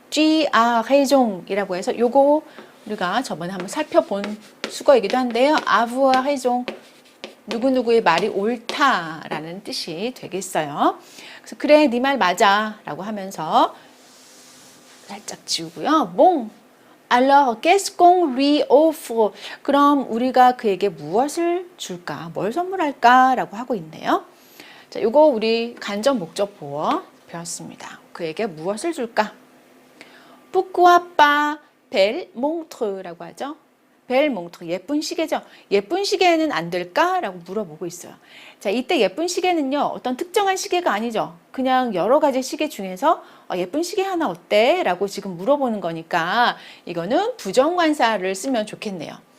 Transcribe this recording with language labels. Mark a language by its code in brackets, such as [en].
[fr] Tu as raison [ko] 이라고 해서 요거 우리가 저번에 한번 살펴본 수거이기도 한데요. [fr] avoir raison [ko] 누구누구의 말이 옳다라는 뜻이 되겠어요. 그래서 그래 네 말 맞아 라고 하면서 살짝 지우고요. [fr] bon Alors, qu'est-ce qu'on lui offre? [ko] 그럼 우리가 그에게 무엇을 줄까? 뭘 선물할까? 라고 하고 있네요. 자, 요거 우리 간접 목적 보어 배웠습니다. 그에게 무엇을 줄까? [fr] Pourquoi pas belle montre라고 하죠. belle montre, [ko] 예쁜 시계죠. 예쁜 시계는 안 될까? 라고 물어보고 있어요. 자, 이때 예쁜 시계는요, 어떤 특정한 시계가 아니죠. 그냥 여러 가지 시계 중에서 예쁜 시계 하나 어때? 라고 지금 물어보는 거니까 이거는 부정관사를 쓰면 좋겠네요.